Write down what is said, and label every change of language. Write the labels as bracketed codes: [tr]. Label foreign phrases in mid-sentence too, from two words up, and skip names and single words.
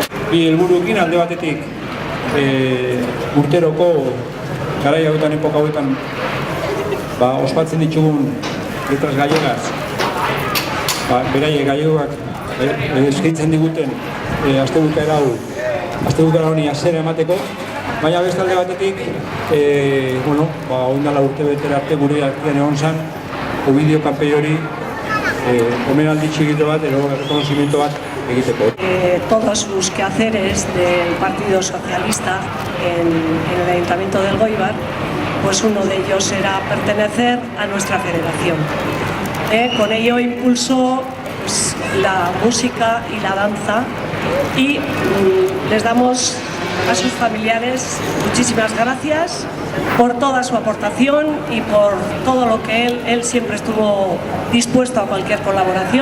[eu] bi helburuekin alde batetik urteroko garai hauetan, epoka hauetan ospatzen ditugun [gl] letras gallegas, [eu] beraiek gallegoak eskaintzen diguten astebukaera honi hasiera emateko, baina beste alde batetik orain dela urtebetera arte gure artean egon zen Ovidio Campello hori omenaldi txikito bat, reconocimiento bat egiteko. [es] Todos sus quehaceres del Partido Socialista en el Ayuntamiento del Elgoibar, pues uno de ellos era pertenecer a nuestra federación. Con ello impulsó pues, la música y la danza y les damos a sus familiares muchísimas gracias por toda su aportación y por todo lo que él siempre estuvo dispuesto a cualquier colaboración.